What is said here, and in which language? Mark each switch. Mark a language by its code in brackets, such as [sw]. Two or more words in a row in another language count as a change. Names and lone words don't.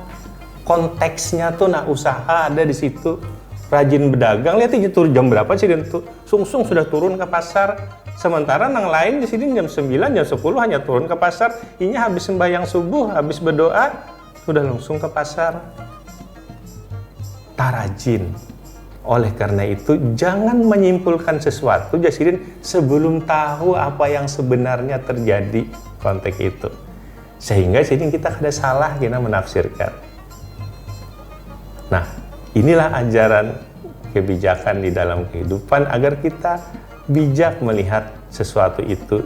[id] Konteksnya tuh nah usaha ada di situ. Rajin berdagang, lihat aja turun jam berapa sih dan sungsung sudah turun ke pasar. Sementara yang lain di sini jam 9, jam 10 hanya turun ke pasar. Ini habis sembahyang subuh, habis berdoa, sudah langsung ke pasar. Tarajin. Oleh karena itu, jangan menyimpulkan sesuatu Jasidin sebelum tahu apa yang sebenarnya terjadi konteks itu. Sehingga Jasidin kita kada salah kita menafsirkan. Nah, inilah ajaran kebijakan di dalam kehidupan agar kita bijak melihat sesuatu itu.